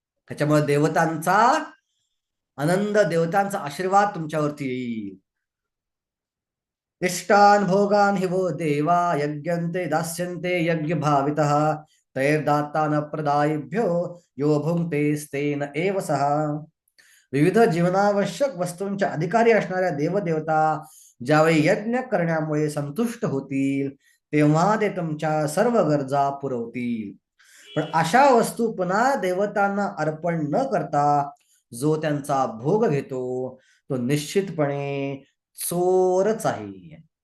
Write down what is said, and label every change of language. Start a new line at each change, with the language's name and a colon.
Marathi: त्याच्यामुळे देवतांचा आनंद, देवतांचा आशीर्वाद तुमच्यावरती येईल.
Sanskrit: इष्टान भोगान हि वो देवा यज्ञन्ते दास्यन्ते यज्ञ भावितः तैर्दाता न प्रदायिभ्यो यो भुंक्तेस्तेन एव सः.
Marathi: विविध जीवनावश्यक वस्तूंच्या अधिकारी असणाऱ्या देवदेवता ज्यावेळी यज्ञ करण्यामुळे संतुष्ट होतील तेव्हा ते तुमच्या सर्व गरजा पुरवतील. पण अशा वस्तू पुन्हा देवतांना अर्पण न करता जो त्यांचा भोग घेतो तो निश्चितपणे चोरच आहे.